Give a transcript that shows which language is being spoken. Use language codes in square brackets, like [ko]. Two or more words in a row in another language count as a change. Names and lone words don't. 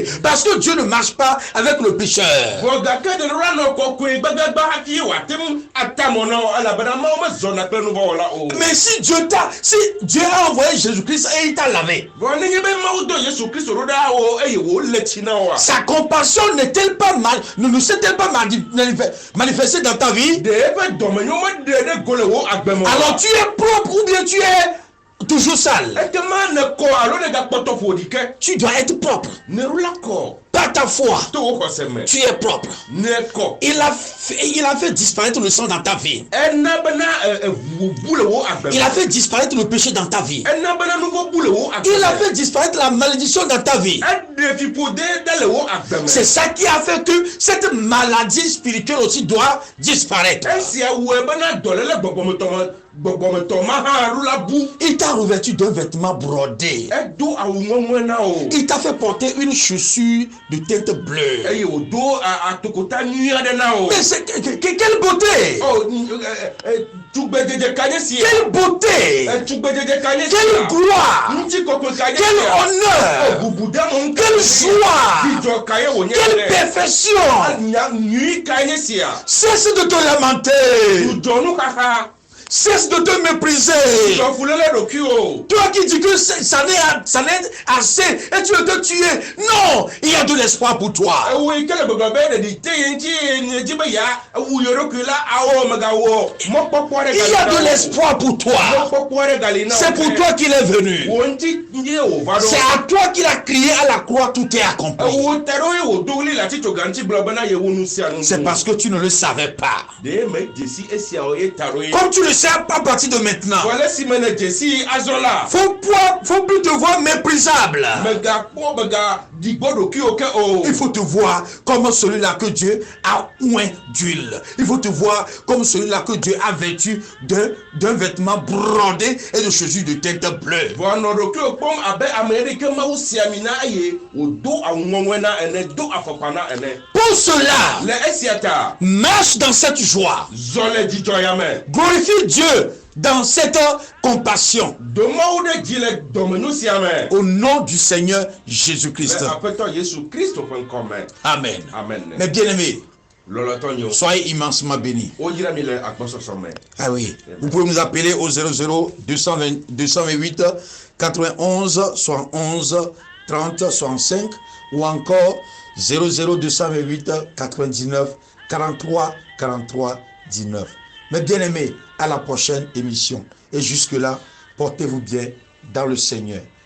[fr] Parce que Dieu ne marche pas avec le pécheur. Mais si Dieu a envoyé Jésus-Christ et il t'a lavé, sa compassion n'est-elle pas ne s'est-elle pas manifestée dans ta vie? Alors tu es propre ou bien tu es toujours sale? Tu dois être propre. Par ta foi, [ee] tó o kɔ sɛmɛ [fr] tu es propre. [ee] ne kɔ [fr] Il a fait disparaître le sang dans ta vie. [ee] ɛna bena bule wo agbɛmɛ [fr] Il a fait disparaître le péché dans ta vie. [ee] ɛna bena nugo bule wo [fr] Il a [ee] agbɛmɛ [fr] fait disparaître la malédiction dans ta vie. [ee] ɛde fipode dale wo agbɛmɛ [fr] C'est ça qui a fait que cette maladie spirituelle aussi doit disparaître. [ee] ɛsia wo bena dɔlɛlɛ gbɔgbɔmɛtɔma hã rula bu [fr] Il t'a revêtu d'un vêtement brodé. [ee] ɛdo awu ŋɔŋɔɛ na o [fr] Il t'a fait porter une chaussure de teinte bleue. [ee] eye o do atokota nyui aɖe na o [fr] Mais c'est quelle beauté! [ee] tugbedzedze kanye sia [fr] Quelle beauté! [ee] tugbedzedze kanye [fr] Quelle [ee] sia [fr] gloire! [ee] ŋuti kɔkɔ kanye [fr] Quel [ee] sia [fr] honneur! [ee] bubudamu [fr] Quelle joie! [ee] dzidzɔ kaye wònye [fr] Quelle perfection! [ee] nyui kanye sia [fr] Cesse de te lamenter! [ee] dudɔnu xaxa [fr] Cesse de te mépriser! [ee] dɔfulele ɖokui o [fr] Toi qui dis que ça n'est assez et tu veux te tuer. Non! Il y a de l'espoir pour toi. [ee] ewu yi ke le gbegbe be ɖeɖi te ye ŋuti ne dzi be ya wu ye ɖokui la awɔ megawɔ mɔkpɔkpɔ ɖe [fr] Il y a de l'espoir pour toi. [ee] mɔkpɔkpɔ ɖe gali na [fr] C'est pour toi qu'il est venu. [ee] wo ŋuti ye wò va [fr] C'est [ee] ɖo [fr] à toi qu'il a crié à la croix, tout est accompli. [ee] ewu te ɖo ye wò do wuli le atitsoga ŋuti gblɔ bena ye wo nu sia nu [fr] C'est parce que tu ne le savais pas. [ee] de me dzesi esiawo ye ta ɖo ye [fr] Comme tu ne sais pas à partir de maintenant, [ee] wale si me ne dzesi azɔ la [fr] faut plus te voir méprisable. [ee] megakpɔ megadigbo ɖokuiwo ke o [fr] Il faut te voir comme celui-là que Dieu a oint d'huile. Il faut te voir comme celui-là que Dieu a vêtu d'un vêtement brodé et de chaussures de teinte bleue. [ee] vɔnɔ ɖokuiwo kpɔm abe ame ɖe ke mawu si ami na eye wòdo awu ŋɔŋɔe na ene do afɔkpa na ene [fr] Pour cela, [ee] le esia ta [fr] marche dans cette joie. [ee] zɔ le dzidzɔ ya me [fr] Glorifie Dieu dans cette compassion. [ee] domawo ɖe dzi le dɔmenu sia me [fr] Au nom du Seigneur [ee] le [fr] Jésus-Christ. [ee] aƒetɔ yesu kristo ƒe ŋkɔ me [fr] Amen. [ee] amen [fr] Mes bien-aimés, [ee] lɔlɔtɔ nyo [fr] soyez immensement bénis. [ee] woyra mi le agbɔsɔsɔ me [fr] Ah oui, vous pouvez nous appeler au 00 228 91 71 30 65 ou encore 00 228 99 43 43 19. Mes bien-aimés, à la prochaine émission. Et jusque-là, portez-vous bien dans le Seigneur.